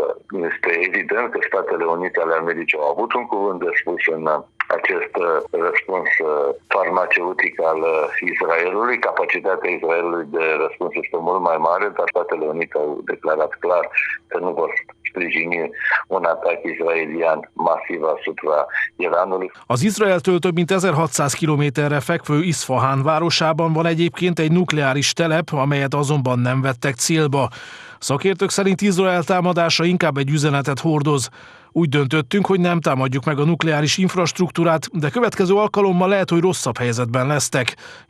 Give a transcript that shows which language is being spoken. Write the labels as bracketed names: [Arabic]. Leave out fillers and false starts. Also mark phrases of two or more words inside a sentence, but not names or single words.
[Romanian] Este evident că Statele Unite ale Americii au avut un cuvânt de spus în acest răspuns farmaceutic al Israelului. Capacitatea Israelului de răspuns este mult mai mare, dar Statele Unite au declarat clar că nu vor sprijini un atac izraelian masiv asupra Iranului. [Hungarian] Az Izraeltől több mint 1600 kilométerre fekvő Iszfahán városában van egyébként egy nukleáris telep, amelyet azonban nem vettek célba. Szakértők szerint Izrael támadása inkább egy üzenetet hordoz. Úgy döntöttünk, hogy nem támadjuk meg a nukleáris infrastruktúrát, de következő alkalommal lehet, hogy rosszabb helyzetben lesztek.